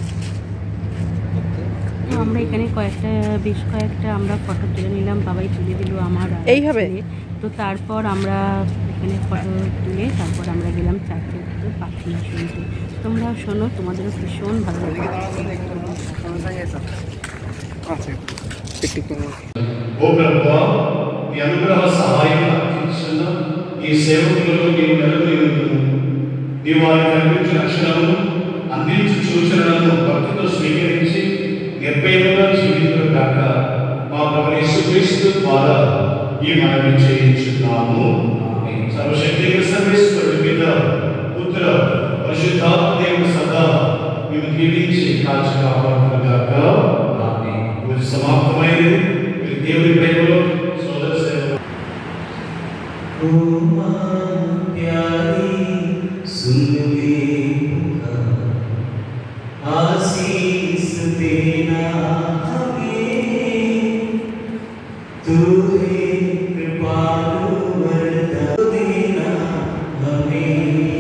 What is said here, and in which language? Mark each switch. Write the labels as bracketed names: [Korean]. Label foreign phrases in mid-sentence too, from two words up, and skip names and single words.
[Bangla] আমরা এখানে বেশ কয়েকটা আমরা ফটো তুলে নিলাম, বাবাই তুলে দিল আমার এইভাবে। তো তারপর আমরা এখানে ফটো তুলে তারপর আমরা গেলাম চার্চের ভিতরে প্রার্থনা শুনতে। তোমরাও শোনো, তোমাদেরও ভীষণ ভালো লাগবে। [Telugu] అందించు సూచనలను భక్తితో స్వీకరించి నిర్భయంగా జీవించుగాక మా ప్రభువు యేసుక్రీస్తు ద్వారా ఈ మనవి చేయించున్నాము. సర్వశక్తిగల సర్వేశ్వరుడు పిత, పుత్ర, పరిశుద్ధాత్మ దేవుడు సదా మేము దీవించి కాచి కాపాడుగాక. ఇది సమాప్తమైనది. దేవుడి ప్రేమలో సోదర సేవ [Hindi] आशीष देना हमें, तू है कृपालु वरदान देना हमें।